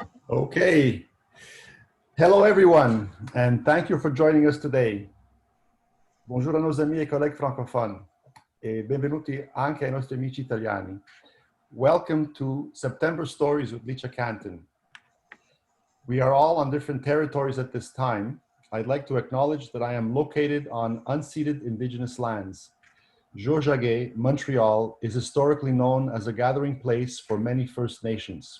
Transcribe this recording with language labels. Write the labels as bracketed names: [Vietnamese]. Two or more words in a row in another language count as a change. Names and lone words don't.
[English] Okay. Hello everyone, and thank you for joining us today. [French] Bonjour a nos amis et collègues francophones, [Italian] e benvenuti anche ai nostri amici italiani. [English] Welcome to September Stories with Licia Canton. We are all on different territories at this time. I'd like to acknowledge that I am located on unceded indigenous lands. Tiohtià:ke, Montreal, is historically known as a gathering place for many First Nations.